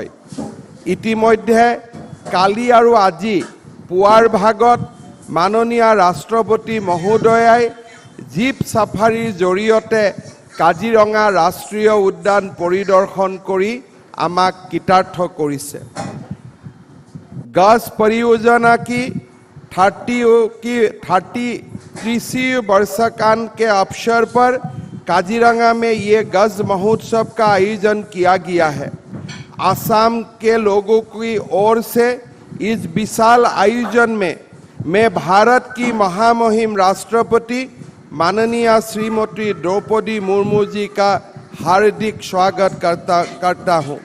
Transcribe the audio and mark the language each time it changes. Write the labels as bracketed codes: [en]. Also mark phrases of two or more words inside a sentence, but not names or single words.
[as] ইতিমধ্যে কালি আৰু আজি পুৱাৰ ভাগত মাননীয় ৰাষ্ট্ৰপতি মহোদয়াই জীপ ছাফাৰীৰ জৰিয়তে কাজিৰঙা ৰাষ্ট্ৰীয় উদ্যান পৰিদৰ্শন কৰি আমাক কৃতাৰ্থ কৰিছে। [hi] गज परियोजना की 30वीं वर्षगांठ के अवसर पर काजीरंगा में ये गज महोत्सव का आयोजन किया गया है। आसाम के लोगों की ओर से इस विशाल आयोजन में मैं भारत की महामहिम राष्ट्रपति माननीय श्रीमती द्रौपदी मुर्मू जी का हार्दिक स्वागत करता हूँ।